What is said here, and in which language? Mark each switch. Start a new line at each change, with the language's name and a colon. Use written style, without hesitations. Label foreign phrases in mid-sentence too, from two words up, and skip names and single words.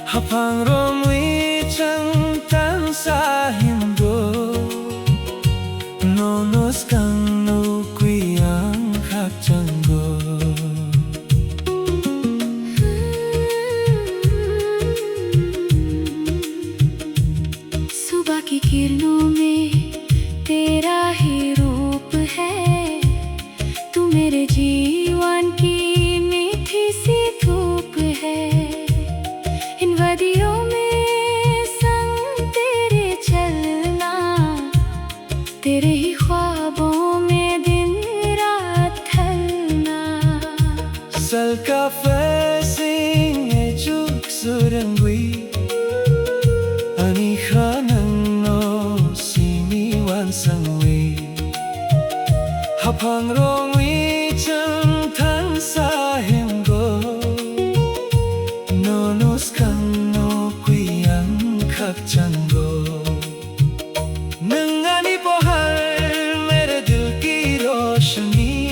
Kok Borok: Pangromi cantan sahindo Nonos kang nukwi ang hakjanggo
Hindi: सुबह की किरणों में तेरा ही रूप है। तू मेरे जीवन की मीठी सी धूप है। इन वादियों में संग तेरे चलना, तेरे ही ख्वाबों में दिन रात ढलना।
Kok Borok: Salka fasing e juk surangwi Ani khanang no simi wan sangwi Hapang rongwi chang tan sahim go Nonos kang no kuyang khak chango Nangani pohar
Hindi: मेरे दिल की रोशनी